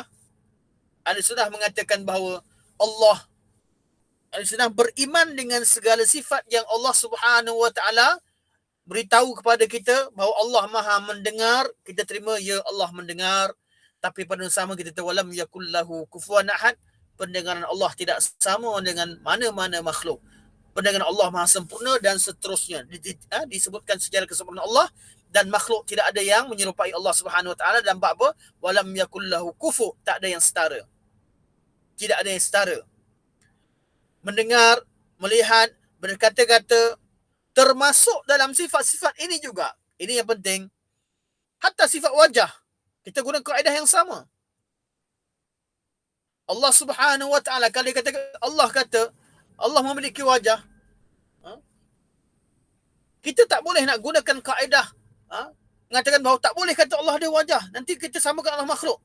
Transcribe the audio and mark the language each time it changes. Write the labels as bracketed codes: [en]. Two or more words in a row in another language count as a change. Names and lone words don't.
[ms] Ahli sunnah mengatakan bahawa ahli sunnah beriman dengan segala sifat yang Allah Subhanahu Wa Taala beritahu kepada kita bahawa Allah Maha mendengar. Kita terima, ya Allah mendengar. Tapi pada sama kita tahu [ar] ولم يكن له كفوا أحد. [ms] Pendengaran Allah tidak sama dengan mana-mana makhluk. Pendengaran Allah Maha sempurna dan seterusnya. Disebutkan sejarah kesempurnaan Allah dan makhluk tidak ada yang menyerupai Allah Subhanahu Wa Taala dalam bab apa? [ar] ولم يكن له كفو, [ms] tak ada yang setara. Tidak ada yang setara. Mendengar, melihat, berkata-kata, termasuk dalam sifat-sifat ini juga. Ini yang penting. Hatta sifat wajah, kita guna kaedah yang sama. Allah Subhanahu Wa Taala, kalau kata Allah memiliki wajah, kita tak boleh nak gunakan kaedah mengatakan bahawa tak boleh kata Allah ada wajah, nanti kita samakan Allah makhluk.